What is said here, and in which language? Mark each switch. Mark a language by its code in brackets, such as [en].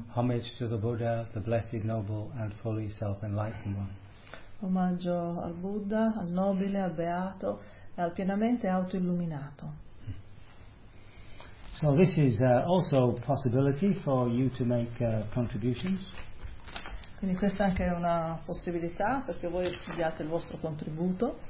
[en] Homage to the Buddha, the Blessed Noble and Fully Self-Enlightened One. [it] Omaggio al Buddha, al Nobile, al Beato e al Pienamente Auto-Illuminato. [en] So this is also a possibility for you to make contributions. [it] Quindi questa anche è una possibilità perché voi diate il vostro contributo.